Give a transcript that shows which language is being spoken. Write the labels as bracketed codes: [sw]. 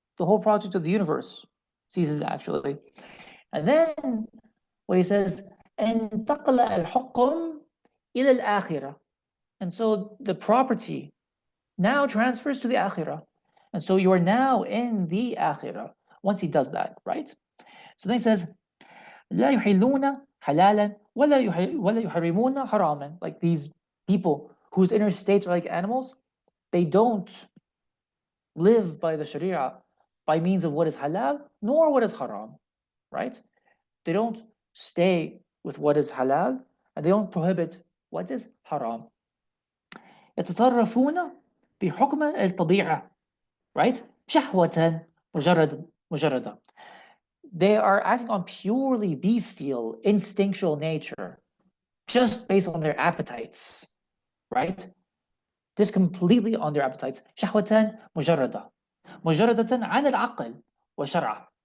[en] The whole project of the universe ceases, actually. And then what he says, [ar] انتقل الحكم إلى الآخرة. [en] And so the property now transfers to the akhirah. And so you are now in the akhirah once he does that, right? So then he says, [ar] لا يحلون حلالا ولا يحرمون حراما. [en] Like these people whose inner states are like animals, they don't live by the sharia by means of what is halal nor what is haram, right? They don't stay with what is halal and they don't prohibit what is haram. [ar] يتصرفون بحكم الطبيعة, [en] right? [ar] شهوة مجردة. [en] They are acting on purely bestial, instinctual nature, just based on their appetites, right? Just completely on their appetites. [ar] شهوة مجردة. مجردة عن العقل والشرع.